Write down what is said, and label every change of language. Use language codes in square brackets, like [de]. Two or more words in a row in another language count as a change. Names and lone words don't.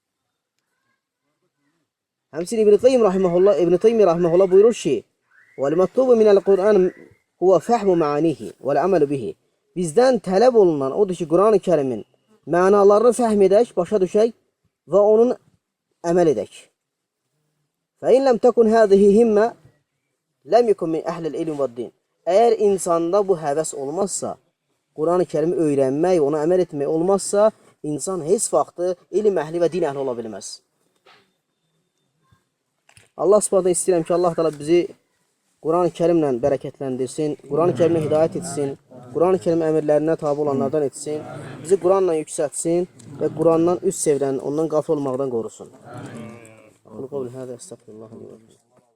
[az] Həmçinin İbn Qayyim rahimehullah buyurur ki: [ar] "والمطلوب من القرآن هو فهم معانيه والعمل به." [az] Bizdən tələb olunan odur ki, Quran-ı Kərimin mənalarını fəhm edək, başa düşək və onun əməl edək. [ar] فَإِنْ لَمْ تَكُنْ هَذِهِ هِمَّةٌ لَمْ يَكُنْ مِنْ أَهْلِ الْعِلْمِ وَالدِّينِ. [az] Əgər insanda bu həvəs olmazsa, Quran-ı Kərimi öyrənmək, ona əməl etmək olmazsa, insan heç vaxtı ilim əhli və din əhli ola bilməz. Allah Subhanahu istəyirəm ki, Allah Teala bizi Quran-ı Kərimlə bərəkətləndirsin, Quran-ı Kərimlə hidayət etsin, Quran-ı Kərim əmirlərinə tabi olanlardan etsin, bizi Quranla yüksəltsin və Qurandan üz çevirən, ondan qafil olmaqdan qorusun.